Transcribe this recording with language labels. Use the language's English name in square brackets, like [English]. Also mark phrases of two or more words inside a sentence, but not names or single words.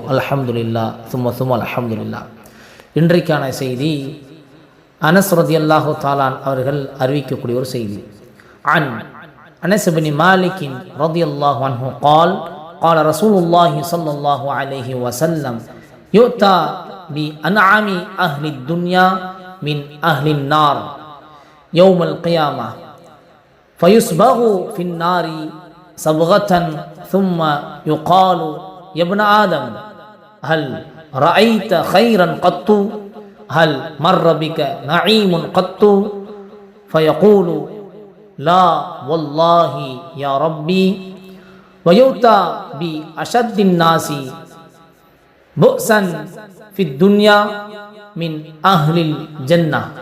[Arabic] الحمد لله ثم الحمد لله. [Tamil] இன்றைக்கான செய்தி அனஸ் [Arabic] رضي الله تعالى [Tamil] அவர்கள் அறிவிக்கக்கூடிய ஒரு செய்தி. அனஸ் இப்னு மாலிக் [Arabic] رضي الله عنه قال قال رسول الله صلى الله عليه وسلم يؤتى بأنعم أهل الدنيا من أهل النار يوم القيامة فيصبغ في النار صبغة ثم يقال يا ابن آدم هل رأيت خيرا قط هل مر بك نعيم قط فيقول لا والله يا ربي ويؤتى بأشد الناس بؤسا في الدنيا من أهل الجنة